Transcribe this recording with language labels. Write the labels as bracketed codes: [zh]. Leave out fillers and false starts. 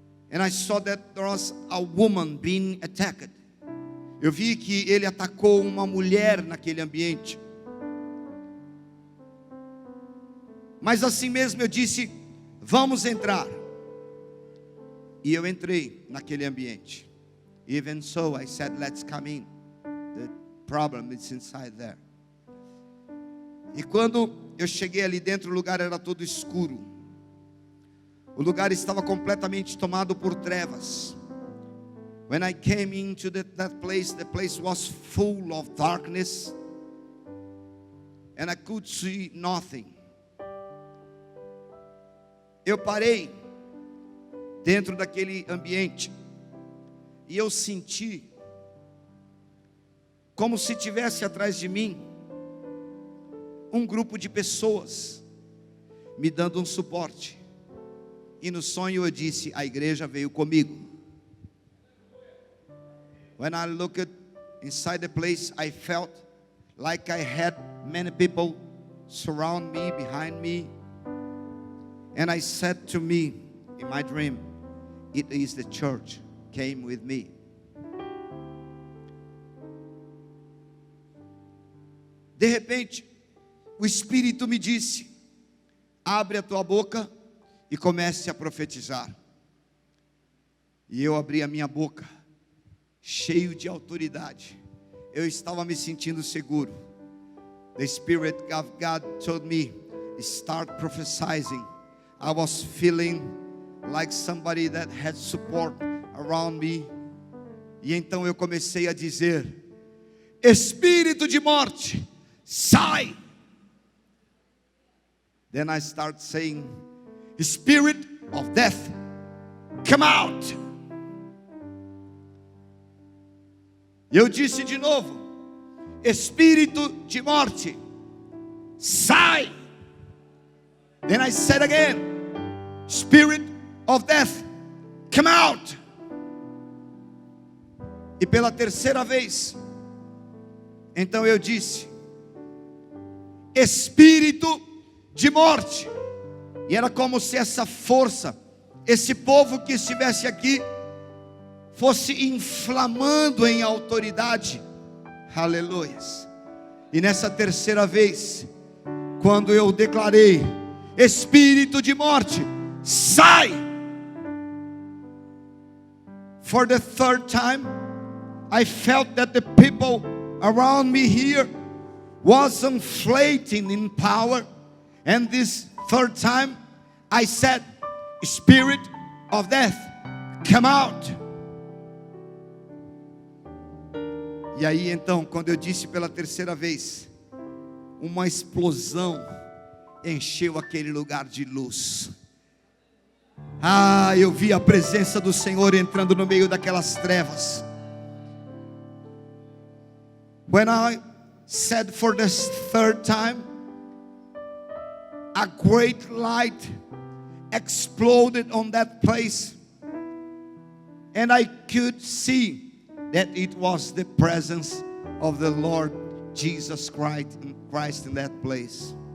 [en] And I saw that there was a woman being attacked. [pt] Eu vi que ele atacou uma mulher naquele ambiente. Mas assim mesmo eu disse, vamos entrar. E eu entrei naquele ambiente. [en] Even so, I said, let's come in. The problem is inside there. [pt] E quando eu cheguei ali dentro, o lugar era todo escuro. O lugar estava completamente tomado por trevas. [en] When I came into that place, the place was full of darkness, and I could see nothing. [pt] Eu parei dentro daquele ambiente e eu senti como se tivesse atrás de mim um grupo de pessoas me dando um suporte. E no sonho eu disse, a igreja veio comigo. [en] When I looked inside the place, I felt like I had many people surround me, behind me. And I said to me in my dream, it is the church came with me. [pt] De repente, o Espírito me disse, abre a tua boca e comece a profetizar. E eu abri a minha boca, cheio de autoridade. Eu estava me sentindo seguro. [en] The Spirit of God told me, start prophesying. I was feeling like somebody that had support around me. [pt] E então eu comecei a dizer, espírito de morte, sai. [en] Then I start saying, spirit of death, come out. [pt] Eu disse de novo, espírito de morte, sai. [en] Then I said again, spirit of death, come out. [pt] E pela terceira vez, então eu disse, espírito de morte. E era como se essa força, esse povo que estivesse aqui, fosse inflamando em autoridade. Aleluias. E nessa terceira vez, quando eu declarei, espírito de morte, sai. [en] For the third time, I felt that the people around me here was inflating in power. And this third time, I said, spirit of death, come out. [pt] E aí então, quando eu disse pela terceira vez, uma explosão encheu aquele lugar de luz. Eu vi a presença do Senhor entrando no meio daquelas trevas. [en] When I said for the third time, a great light exploded on that place, and I could see that it was the presence of the Lord Jesus Christ in that place.